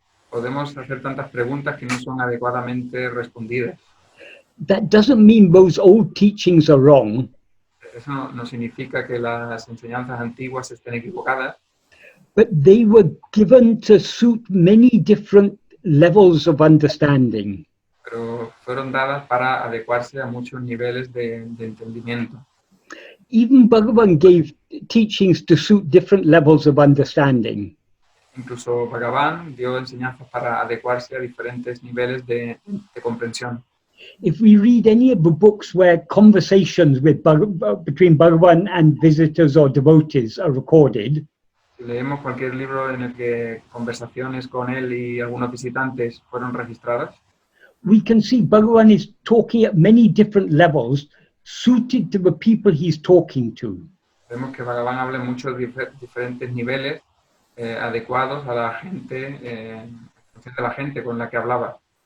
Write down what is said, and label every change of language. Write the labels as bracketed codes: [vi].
[es] Podemos hacer tantas preguntas que no son adecuadamente respondidas. [en] That doesn't mean those old teachings are wrong. [es] Eso no significa que las enseñanzas antiguas estén equivocadas, [en] But they were given to suit many different levels of understanding. [es] pero fueron dadas para adecuarse a muchos niveles de entendimiento. [en] Even Bhagavan gave teachings to suit different levels of understanding. [es] Incluso Bhagavan dio enseñanzas para adecuarse a diferentes niveles de comprensión. [en] If we read any of the books where conversations between Bhagavan and visitors or devotees are recorded, [es] Si leemos cualquier libro en el que conversaciones con él y algunos visitantes fueron registradas, [en] we can see Bhagavan is talking at many different levels suited to the people he's talking to. [es] vemos que Bhagavan habla en muchos diferentes niveles adecuados a la gente, de la gente con la que hablaba.